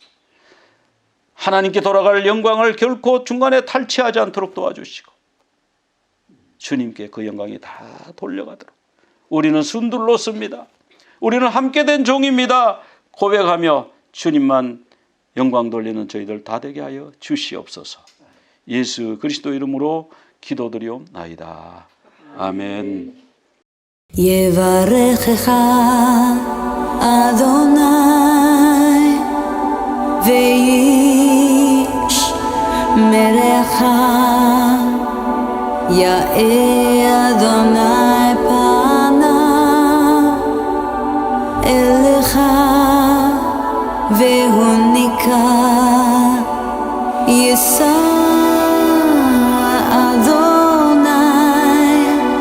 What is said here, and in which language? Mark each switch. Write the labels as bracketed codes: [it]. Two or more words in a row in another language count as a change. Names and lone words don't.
[ko] 하나님께 돌아갈 영광을 결코 중간에 탈취하지 않도록 도와주시고 주님께 그 영광이 다 돌려가도록. 우리는 순둘렀습니다. 우리는 함께된 종입니다. 고백하며 주님만 영광 돌리는 저희들 다 되게 하여 주시옵소서. 예수 그리스도 이름으로 기도드리옵나이다. 아멘. [he] יברכך אדוני וישמרך יאה אדוני פניו אליך והוניק יישא אדוני